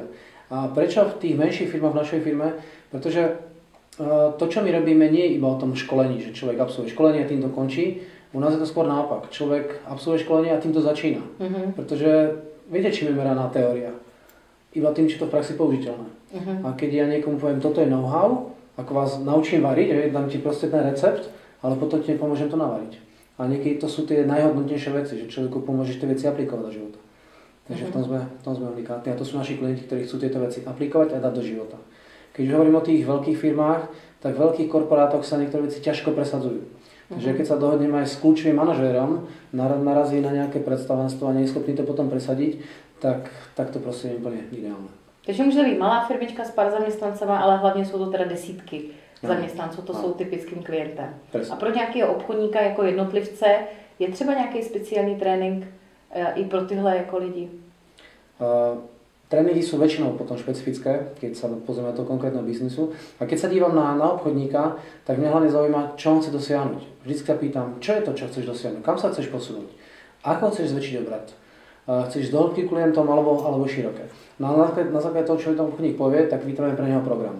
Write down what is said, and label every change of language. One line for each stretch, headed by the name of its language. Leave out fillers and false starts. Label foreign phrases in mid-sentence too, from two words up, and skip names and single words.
Slovak: A prečo v tých menších firmách, v našej firme? Pretože to, čo my robíme, nie je iba o tom školení, že človek absolvuje školenie a týmto končí. U nás je to skôr naopak. Človek absolvuje školenie a týmto začína. Pretože viete, čím je meraná teória? Iba tým, či to v praxi použiteľné. A keď ja niekomu poviem, toto je know-how, ako vás naučím variť, dám ti proste ten recept, ale potom ti nepomôžem to navariť. A niekedy to sú tie najhodnotnejšie veci, že človeku pomôžeš tie veci aplikovať do života. Takže v tom sme unikátni. A to sú naši klienti, ktorí chcú tieto veci aplikovať a dať do života. Keď hovorím o tých veľkých firmách, tak v veľkých korporátoch sa niektoré veci ťažko presadzujú. Takže keď sa dohodneme aj s kľúčovým manažérom, narazí na nejaké predstavenstvo a nie je schopný to potom presadiť, tak to
Czech: prostě je úplně
Slovak: ideálne.
Czech: Takže může být malá firmička s pár zaměstnancema, ale hlavně jsou to teda desítky zaměstnanců, to jsou typickým klientem.
Slovak: Presne.
Czech: A pro nějakého obchodníka jako jednotlivce je třeba nějaký speciální trénink i pro tyhle jako lidi?
Slovak: Tréningy sú väčšinou potom špecifické, keď sa pozrieme do konkrétneho biznisu. A keď sa dívam na obchodníka, tak mňa hlavne zaujíma, čo on chce dosiahnuť. Vždycky sa pýtam, čo je to, čo chceš dosiahnuť, kam sa chceš posunúť, ako chceš zväčšiť obrat. Chceš do hĺbky klientom alebo široké. No a na základe toho, čo ten obchodník povie, tak vytvoríme pre neho program.